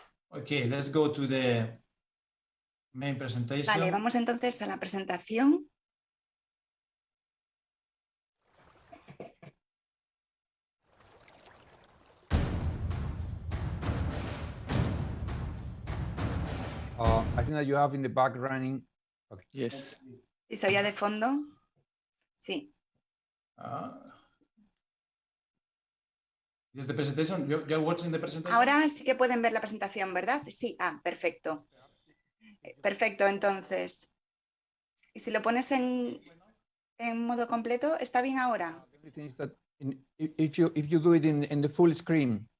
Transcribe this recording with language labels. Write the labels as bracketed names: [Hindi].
[English] Okay, let's go to the main presentation. [Spanish] Vale, vamos entonces a la presentación. [English] I think that you have in the back running. Okay. Yes. [Spanish] ¿Y se oía de fondo? Sí. [English] Is the presentation? You're watching the presentation? [Spanish] Ahora sí que pueden ver la presentación, ¿verdad? Sí, perfecto. Perfecto, entonces. ¿Y si lo pones en modo completo, está bien ahora? [English] Everything is that if you do it in the full screen.